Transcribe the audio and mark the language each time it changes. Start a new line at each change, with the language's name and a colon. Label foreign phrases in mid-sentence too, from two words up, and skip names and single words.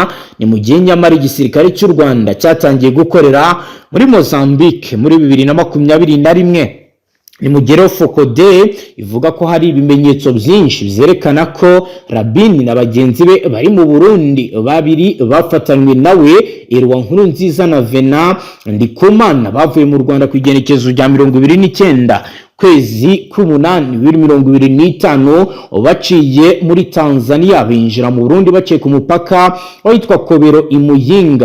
Kinyarwanda: Ni mu gihe nyamara igisirikare cy'u Rwanda cyatangiye gukorera muri Mozambique muri 2021.
Rundi: ni mugero fokode ivuga ko hari ibimenyetso byinshi byerekana ko Rabin na bagenzi be bari mu Burundi babiri bafatanywe nawe Erwa Nkurunziza na Vena Ndikumana bavuye mu Rwanda ku igenekezo rya 29 kwezi k'umunani 2025 baciye muri Tanzania binjira mu Burundi baciye ku mupaka witwa Kobero Imuyinga.